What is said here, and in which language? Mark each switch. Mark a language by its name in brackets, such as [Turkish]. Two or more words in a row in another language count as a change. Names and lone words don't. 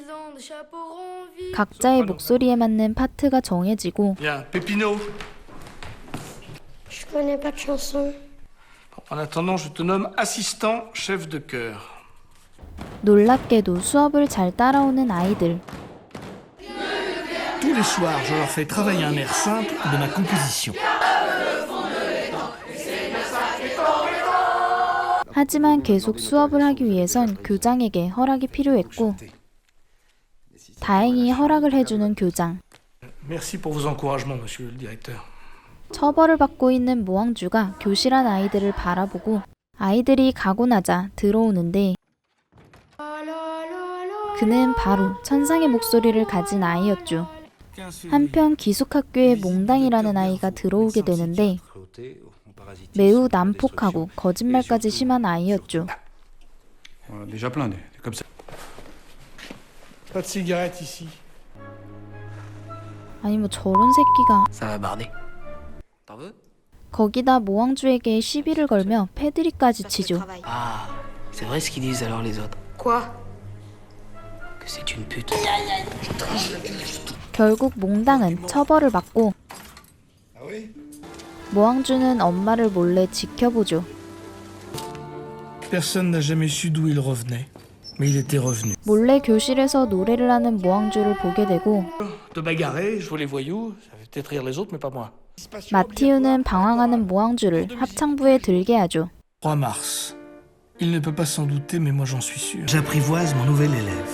[Korean] 각자의 목소리에 맞는 파트가 정해지고 놀랍게도 수업을 잘 따라오는 아이들. [French] Tous les soirs, je leur fais travailler un air simple de ma composition. [Korean] 하지만 계속 수업을 하기 위해선 교장에게 허락이 필요했고 다행히 허락을 해주는 교장. [French] Merci pour vos encouragements, monsieur le directeur. [Korean] 처벌을 받고 있는 모왕주가 교실안 아이들을 바라보고 아이들이 가고 나자 들어오는데 그는 바로 천상의 목소리를 가진 아이였죠. 한편 기숙학교에 몽당이라는 아이가 들어오게 되는데 매우 난폭하고 거짓말까지 심한 아이였죠. 아니 뭐 저런 새끼가. 거기다 모왕주에게 시비를 걸며 패드립까지 치죠. [French] C'est vrai ce qu'ils disent alors les autres. Quoi? Que c'est une pute. [Korean] 결국 몽당은 처벌을 받고 모항주는 엄마를 몰래 지켜보죠. [French] Personne n'a jamais su d'où il revenait, mais il était revenu. [Korean] 몰래 교실에서 노래를 하는 모항주를 보게 되고 [French] De bagarrer, Jouer les voyous, ça fait peut-être rire les autres, mais pas moi. [Korean] 마티우는 방황하는 모항주를 합창부에 들게 하죠. [French] 3 mars. Il ne peut pas s'en douter, mais moi j'en suis sûr. J'apprivoise mon nouvel élève.